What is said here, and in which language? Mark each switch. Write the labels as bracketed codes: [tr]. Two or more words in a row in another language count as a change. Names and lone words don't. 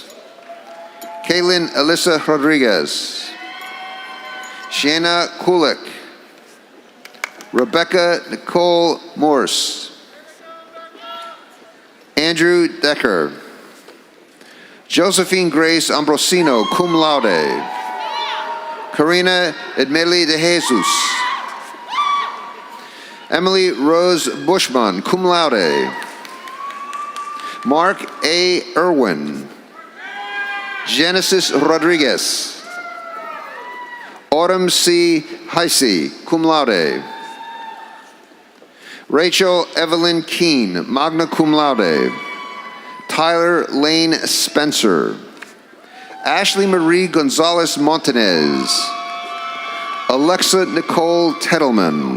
[en] Kaylin Alyssa Rodriguez. Shanna Kulik. Rebecca Nicole Morse. Andrew Decker. Josephine Grace Ambrosino, [la] cum laude. [en] Karina Edmeli de Jesus. Emily Rose Bushman, [la] cum laude. [en] Mark A. Irwin. Genesis Rodriguez. Autumn C. Heisey, [la] cum laude. [en] Rachel Evelyn Keene, [la] magna cum laude. [en] Tyler Lane Spencer. Ashley Marie Gonzalez Montanez. Alexa Nicole Tettleman.